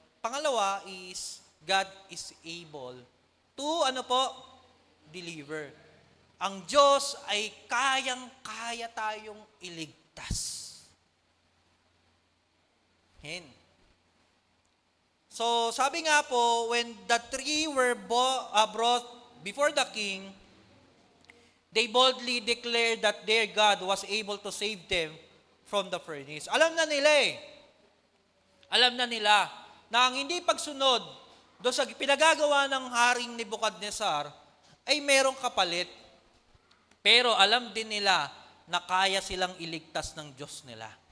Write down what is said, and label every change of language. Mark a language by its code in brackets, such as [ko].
[en] Pangalawa is, God is able to, deliver. [tl] Ang Diyos ay kayang-kaya tayong iligtas. So, sabi nga po, [en] when the three were brought before the king, they boldly declared that their God was able to save them from the furnace. [tl] Alam na nila na ang hindi pagsunod doon sa pinagagawa ng haring Nebuchadnezzar ay merong kapalit. Pero alam din nila na kaya silang iligtas ng Diyos nila.